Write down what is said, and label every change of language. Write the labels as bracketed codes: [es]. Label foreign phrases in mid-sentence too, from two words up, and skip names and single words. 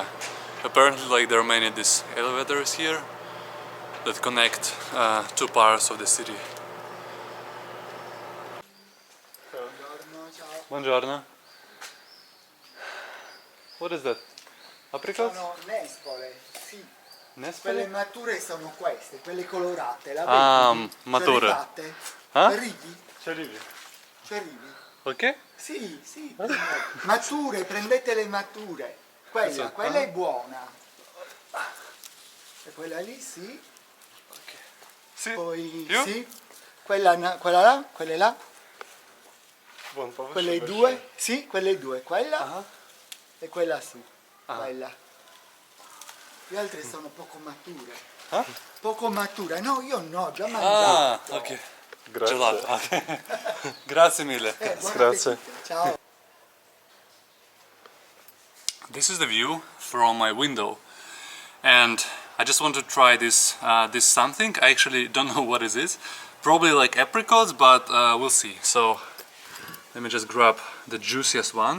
[en] Apparently, like, there are many these elevators here that connect 2 parts of the city. [it] Buongiorno. [en] What is that? Apricots? [it] Sono nespole, sì. Nespoli? Quelle mature sono queste, quelle colorate. La Ah, vedi? mature. Ce le fate? Ah? Ci arrivi? Ci arrivi? Ci arrivi? Ok? Sì, sì. Mature, prendete le mature. Quella, quella è buona. E quella lì sì. Sì. Poi Più? sì. Quella là, quelle là. [ru] Вон, повыше, [it] Quelle [ru] большой. [it] due, sì, quelle due. Quella Ah. e quella su. Quella. Le altre sono poco mature. Ah? Poco mature. No, io no, già Ah, mangiato. ok. Grazie. Gelato. Ok. Grazie mille. Buon Grazie. appetito. Ciao. [en] This is the view from my window, and I just want to try this this something. I actually don't know what it is. Probably like apricots, but we'll see. So let me just grab the juiciest one.